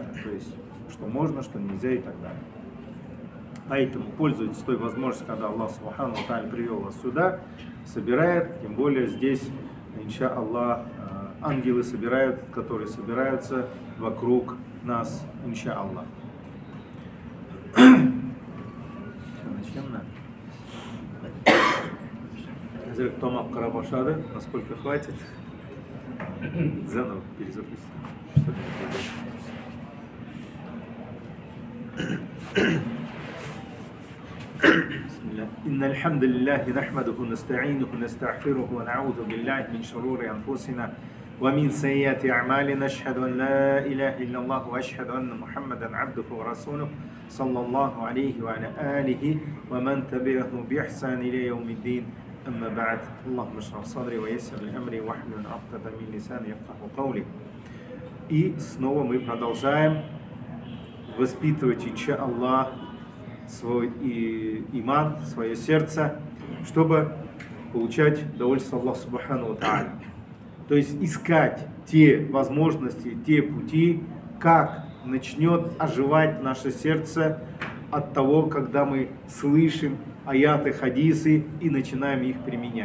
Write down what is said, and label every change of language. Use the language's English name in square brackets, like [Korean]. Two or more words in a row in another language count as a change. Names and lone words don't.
[Russian] То есть, что можно, что нельзя и так далее. Поэтому пользуйтесь той возможностью, когда Аллах [Arabic] سبحانه وتعالى [Russian] привел вас сюда, собирает, тем более здесь, [Arabic] إن شاء الله, [Russian] ангелы собирают, которые собираются вокруг нас, [Arabic] إن شاء الله. [Russian] Начнем, Томак Карабашада, насколько хватит, заново перезапустим. [Arabic] إن الحمد لله نحمده ونستعينه ونستغفره ونعوذ بالله من شرور أنفسنا ومن سيئات أعمالنا أشهد أن لا إله إلا الله وأشهد أن محمدا عبده ورسوله صلى الله عليه وعلى آله ومن تبعه بإحسان إلى يوم الدين أما بعد اللهم اشرح صدري ويسر لي أمري واحلل عقدة من لساني يفقهوا قولي. [Russian] И снова мы продолжаем воспитывать, [Arabic] إن شاء الله, [Russian] свой иман, свое сердце, чтобы получать удовольствие Аллаха [Arabic] سبحانه وتعالى. [Russian] То есть искать те возможности, те пути, как начнет оживать наше сердце от того, когда мы слышим аяты, хадисы и начинаем их применять.